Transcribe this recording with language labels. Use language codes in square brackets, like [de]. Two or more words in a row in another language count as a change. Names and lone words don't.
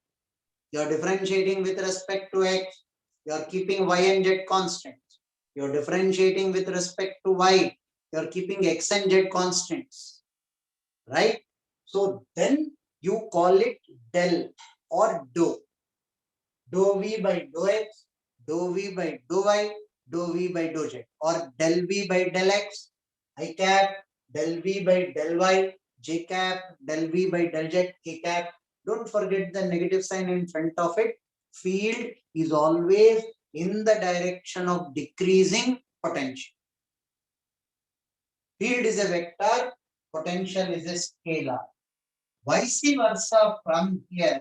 [en] You are differentiating with respect to X. You are keeping Y and Z constants. You are differentiating with respect to Y. You are keeping X and Z constants. Right? So then you call it del or dou. Dou V by dou X, dou V by dou Y, dou V by dou Z, or del V by del X, I cap, del V by del Y, J cap, del V by del Z, K cap. Don't forget the negative sign in front of it. Field is always in the direction of decreasing potential. Field is a vector, potential is a scalar. Vice versa from here.